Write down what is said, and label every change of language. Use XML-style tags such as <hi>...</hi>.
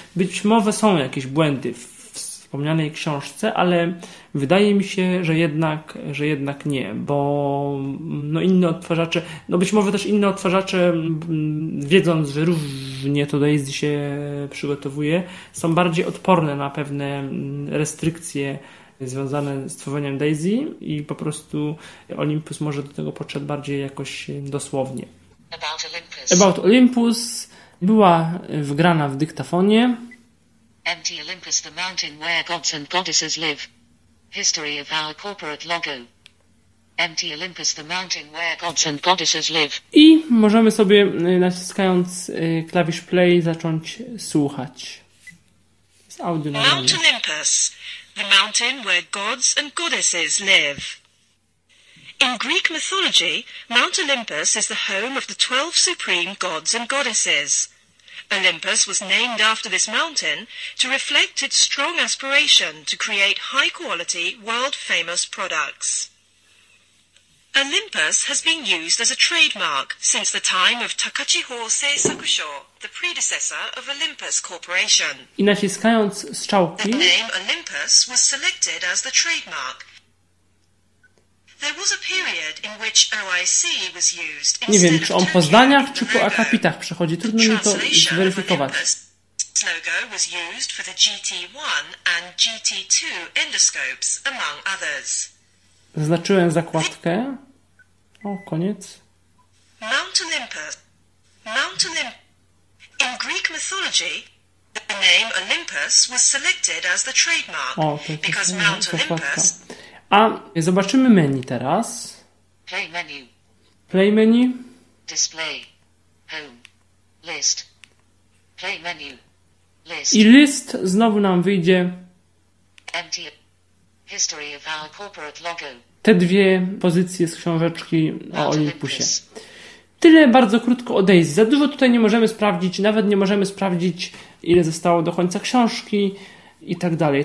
<pl>Być może są jakieś błędy wspomnianej książce, ale wydaje mi się, że jednak nie, bo no inne odtwarzacze, no być może też inne odtwarzacze, wiedząc, że różnie to Daisy się przygotowuje, są bardziej odporne na pewne restrykcje związane z tworzeniem Daisy i po prostu Olympus może do tego podszedł bardziej jakoś dosłownie.</pl> <en>About Olympus</en> <pl>była wgrana w dyktafonie.</pl> <en>MT Olympus, the mountain where gods and goddesses live. History of our corporate logo. MT Olympus, the mountain where gods and goddesses live.</en> <pl>I możemy sobie, naciskając klawisz play, zacząć słuchać. Z audio na</pl> <en>Mount Olympus, the mountain where gods and goddesses live. In Greek mythology, Mount Olympus is the home of the 12 supreme gods and goddesses. Olympus was named after this mountain to reflect its strong aspiration to create high-quality, world-famous products. Olympus has been used as a trademark since the time of Takachi Hosei Sakusho, the predecessor of Olympus Corporation.</en> <pl>I naciskając strzałki,</pl> <en>the name Olympus was selected as the trademark. There was a period in which OIC was used.</en> <pl>Nie wiem, czy on po zdaniach, czy po akapitach przechodzi. Trudno mi to zweryfikować.</pl> <en>Olympus logo was used for the GT1 and GT2 endoscopes, among others.</en> <pl>Zaznaczyłem zakładkę. O, koniec.</pl> <en>Mount Olympus. Mount Olympus. In Greek mythology, the name Olympus was selected as the trademark.</en> <pl>O, to jest because Mount Olympus. Zakładka. A zobaczymy menu teraz.</pl> <en>Play menu. Play menu. Display. Home. List. Play menu. List.</en> <pl>I list znowu nam wyjdzie.</pl> <en>Empty. History of our corporate logo.</en> <pl>Te dwie pozycje z książeczki o Olympusie. Tyle bardzo krótko o Daisy. Za dużo tutaj nie możemy sprawdzić, nawet nie możemy sprawdzić, ile zostało do końca książki. i tak dalej.</pl>